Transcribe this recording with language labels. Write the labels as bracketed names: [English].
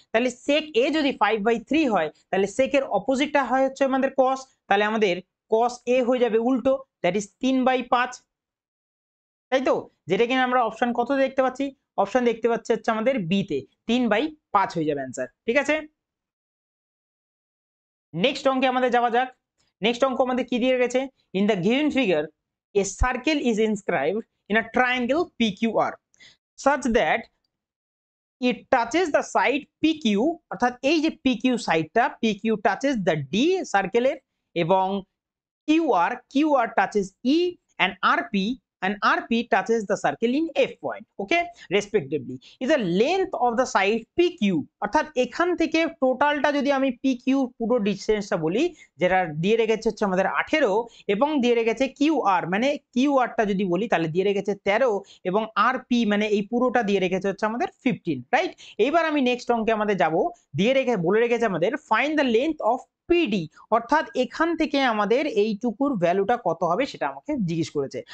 [Bangla] তাহলে sec a যদি 5/3 হয় তাহলে sec এর অপোজিটটা হয় হচ্ছে আমাদের cos, তাহলে আমাদের cos a হয়ে যাবে উল্টো, [English] that is 3/5, [Bangla] তাই তো। যেটা কিনা আমরা অপশন কত দেখতে পাচ্ছি, অপশন দেখতে পাচ্ছি হচ্ছে আমাদের বি তে 3/5 হয়ে যাবে অ্যান্সার, ঠিক আছে। নেক্সট অঙ্কে আমাদের যাওয়া যাক। [English] next অঙ্ক আমাদের কি দিয়ে গেছে, in the given figure a circle is inscribed in a triangle PQR such that it touches the side PQ, [Bangla] অর্থাৎ এই যে PQ সাইডটা, [English] PQ touches the D সার্কেলের, এবং QR touches E, and RP touches the circle in F point, okay, respectively, is the length of the side PQ। [Bangla] অর্থাৎ এখান থেকে টোটালটা যদি আমি PQ পুরো ডিসটেন্সটা বলি, যেটা দিয়ে রেখেছে হচ্ছে আমাদের 18, এবং দিয়ে রেখেছে QR মানে QRটা যদি বলি তাহলে দিয়ে রেখেছে 13, এবং RP মানে এই পুরোটা দিয়ে রেখেছে হচ্ছে আমাদের 15, রাইট। এইবার আমি নেক্সট অঙ্কে আমাদের যাব, বলে রেখেছে আমাদের [English] find the length of PD, [Bangla] অর্থাৎ এখান থেকে আমাদের এইটুকুর ভ্যালুটা কত হবে সেটা আমাকে জিজ্ঞেস করেছে।